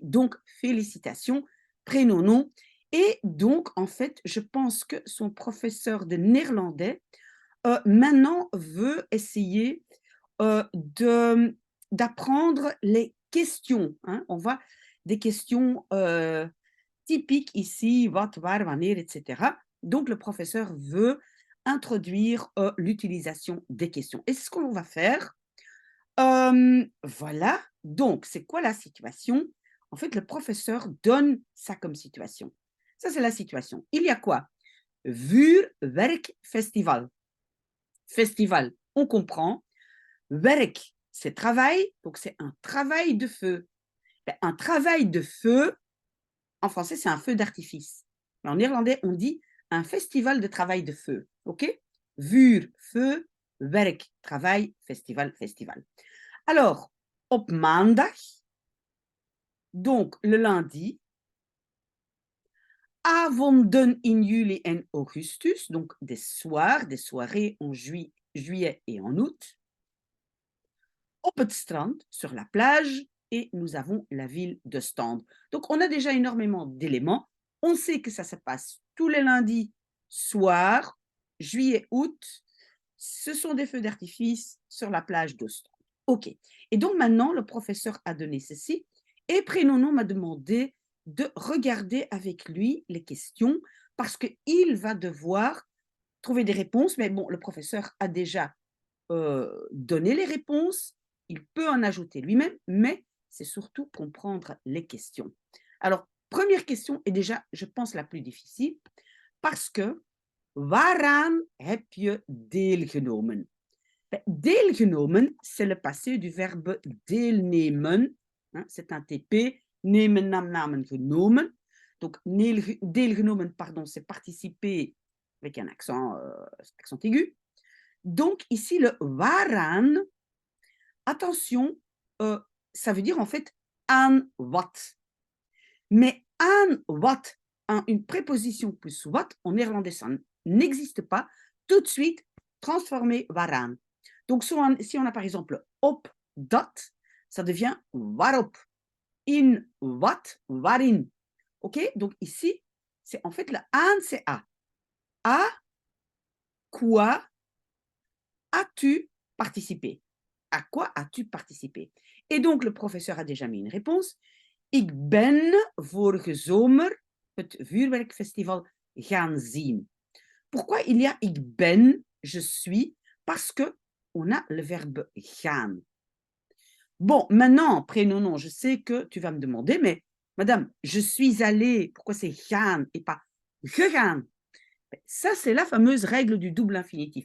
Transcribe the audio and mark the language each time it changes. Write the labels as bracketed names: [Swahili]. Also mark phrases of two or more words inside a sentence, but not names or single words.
[French] Donc félicitations, prénom, nom. Et donc, en fait, je pense que son professeur de néerlandais, maintenant veut essayer, de d'apprendre les questions, hein. On voit des questions, typiques ici, [Dutch] wat, waar, wanneer et cetera. [French] Donc le professeur veut introduire, l'utilisation des questions et c'est ce qu'on va faire. Voilà, donc c'est quoi la situation? En fait, le professeur donne ça comme situation. Ça, c'est la situation. Il y a quoi? Vuurwerkfestival. Festival, on comprend. Werk, c'est travail, donc c'est un travail de feu. Ben, un travail de feu, en français, c'est un feu d'artifice. Mais en néerlandais, on dit un festival de travail de feu. OK? Vuur, feu, werk, travail, festival, festival. Alors, [Dutch] op maandag, [French] donc le lundi, [Dutch] avonden in juli en augustus, [French] donc des soirs, des soirées en juillet et en août, [Dutch] op het strand, [French] sur la plage, et nous avons la ville de Stende. Donc, on a déjà énormément d'éléments. On sait que ça se passe tous les lundis soir, juillet, août. Ce sont des feux d'artifice sur la plage d'Ostende. OK. Et donc maintenant, le professeur a donné ceci et Prénonon m'a demandé de regarder avec lui les questions parce qu'il va devoir trouver des réponses. Mais bon, le professeur a déjà donné les réponses, il peut en ajouter lui-même, mais c'est surtout comprendre les questions. Alors, première question est déjà, je pense, la plus difficile parce que [Dutch] waaraan heb je deelgenomen? [French] Ben, deelgenomen, c'est le passé du verbe deelnemen, hein, c'est un TP, [Dutch] nemen, nam, namen, genomen. [French] Donc, deelgenomen, pardon, c'est participer avec un accent aigu. Donc, ici, le waaraan, attention, ça veut dire en fait [Dutch] aan wat. [French] Mais [Dutch] aan wat, [French] une préposition plus wat, en néerlandais, ça n'existe pas. Tout de suite, transformer waaraan. Donc, si on a par exemple [Dutch] op dat, [French] ça devient waarop. [Dutch] In wat, waarin. [French] OK? Donc, ici, c'est en fait le aan, c'est à. À quoi as-tu participé? À quoi as-tu participé? Et donc, le professeur a déjà mis une réponse. [Dutch] Ik ben vorige zomer het vuurwerkfestival gaan zien. [French] Pourquoi il y a [Dutch] ik ben, [French] je suis? Parce que on a le verbe gaan. Bon, maintenant, prénom, non, je sais que tu vas me demander, mais madame, je suis allée, pourquoi c'est gaan et pas gegaan? Ben, ça, c'est la fameuse règle du double infinitif.